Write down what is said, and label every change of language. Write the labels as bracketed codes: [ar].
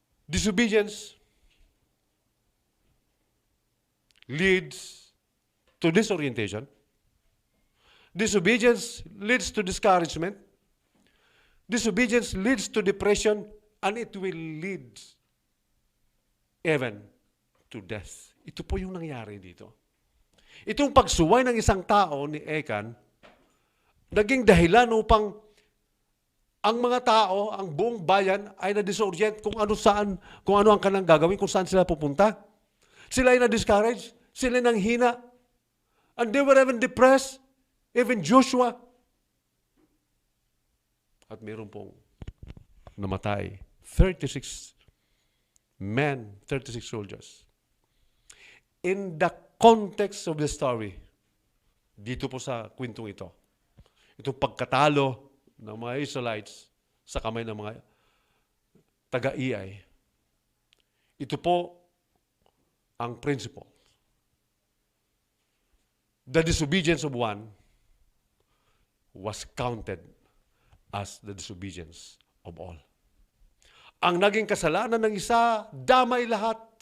[en] Disobedience leads to disorientation. Disobedience leads to discouragement. Disobedience leads to depression, and it will lead even to death. [tl] Ito po yung nangyari dito. Itong pagsuway ng isang tao ni Ekan, naging dahilan upang ang mga tao, ang buong bayan ay na-disorient kung ano saan, kung ano ang kanang gagawin, kung saan sila pupunta. Sila ay na-discourage, sila ay nanghina. [en] And they were even depressed, even Joshua. [tl] At meron pong namatay, 36 men, 36 soldiers. [en] In the context of the story, [tl] dito po sa kwentong ito, itong pagkatalo ng mga Israelites sa kamay ng mga taga-Ai. Ito po ang principle. [en] The disobedience of one was counted as the disobedience of all. [tl] Ang naging kasalanan ng isa, damay lahat.